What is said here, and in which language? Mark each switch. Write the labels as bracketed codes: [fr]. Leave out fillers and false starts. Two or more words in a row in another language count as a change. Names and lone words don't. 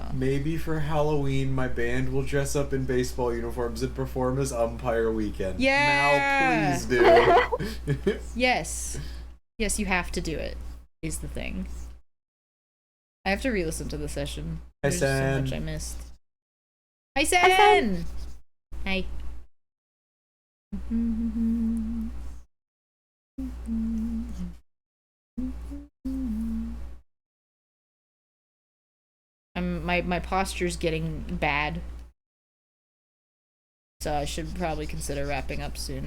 [en] Maybe for Halloween, my band will dress up in baseball uniforms and perform as Umpire Weekend. Yeah! Mal, please do. Yes. Yes, you have to do it, is the thing. I have to re-listen to the session. Hi, There's so Sen. much I missed. Hi, Sen! Hi. My posture's getting bad. So I should probably consider wrapping up soon.